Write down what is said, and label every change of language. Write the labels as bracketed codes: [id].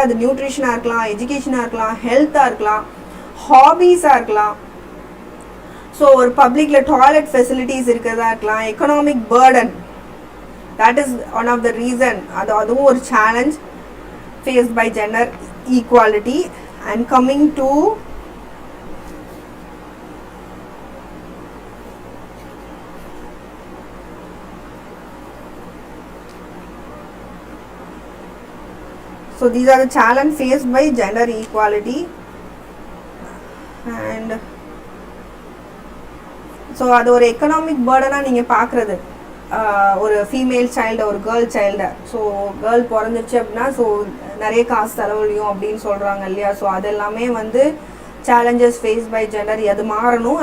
[ta] அது நியூட்ரிஷனாக இருக்கலாம், எஜுகேஷனாக இருக்கலாம், ஹெல்த்தாக இருக்கலாம், ஹாபீஸாக இருக்கலாம். ஸோ ஒரு பப்ளிக்கில் டாய்லெட் ஃபெசிலிட்டிஸ் இருக்கிறதா இருக்கலாம், economic burden, [en] That is one of the reason. [ta] அதுவும் ஒரு [en] Challenge faced by gender equality. And coming to so these are the challenges faced by gender equality. [ta] And so அது ஒரு எக்கனாமிக் பேர்டனாக நீங்கள் பார்க்குறது, ஒரு ஃபீமேல் சைல்டு ஒரு கேர்ள் சைல்டை. ஸோ கேர்ள் பிறந்துச்சு அப்படின்னா ஸோ நிறைய காசு செலவழியும் அப்படின்னு சொல்கிறாங்க இல்லையா. ஸோ அது எல்லாமே வந்து சேலஞ்சஸ் ஃபேஸ் பை ஜெண்டர், அது மாறணும்.